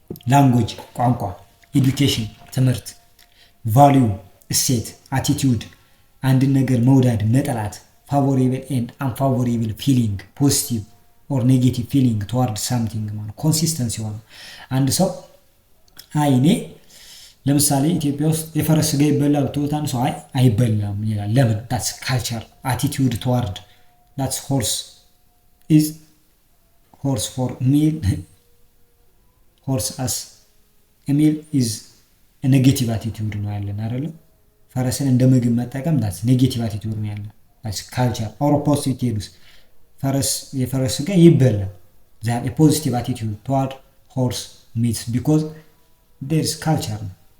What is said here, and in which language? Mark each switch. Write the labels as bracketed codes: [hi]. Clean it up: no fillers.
[am] ላንጉዌጅ ቋንቋ፣ ኤዱኬሽን ትምህርት፣ ቫልዩ እሴት፣ አቲቲዩድ አንድን ነገር መውደድ መጠላት፣ [en] ፋቮሬብል ኤንድ አንፋቮሬብል ፊሊንግ ፖዚቲቭ ኦር ኔጌቲቭ ፊሊንግ ቱዋርድ ሳምቲንግ [am] ማለት ኮንሲስተንሲ ሆነ አንድ ሰው እኔ ለምሳሌ ኢትዮጵያ ውስጥ የፈረስ ስጋ ይበላል ብትሉት አንድ ሰው አይበላም ይላል። ለምን? [en] that's culture attitude toward that's horse for meal horse as a meal is a negative attitude [am] ነው ያለን አይደለ? ፈረስን እንደ ምግብ መጠቀም [en] that's negative attitude [am] ነው ያለን። [en] that's culture or positive [am] የፈረስ ስጋ ይበላል [en] that a positive attitude toward horse meat because there is culture ነው።